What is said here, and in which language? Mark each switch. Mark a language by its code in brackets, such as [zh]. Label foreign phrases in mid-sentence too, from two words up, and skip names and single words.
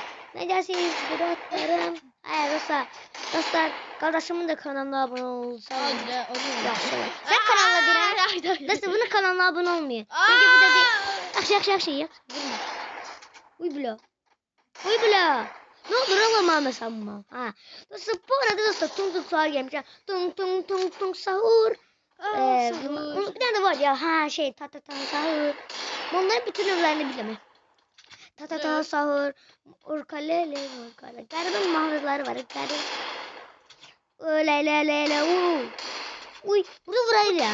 [tr] Ne dersiniz Beratlarım? Dostlar kardeşimin de kanalına abone olursa. Sen kanalına direkt. Dostlar bunun kanalına abone olmuyor. Çünkü bu da bir... Akşı ya. Uy bla. Ne olur alamam hesabıma. Ha. Dostlar bu arada dostlar tung tung sahur gelmiş. Tung tung tung tung sahur. Sahur. Bir tane de var ya. Ha şey ta ta ta sahur. Onların bütün öğelerini bilemem. Ta ta ta Evet. sahur. Urkalele urkale. Garibin mahruları var. Garibin. Öyle. Uy burada vurayım ya.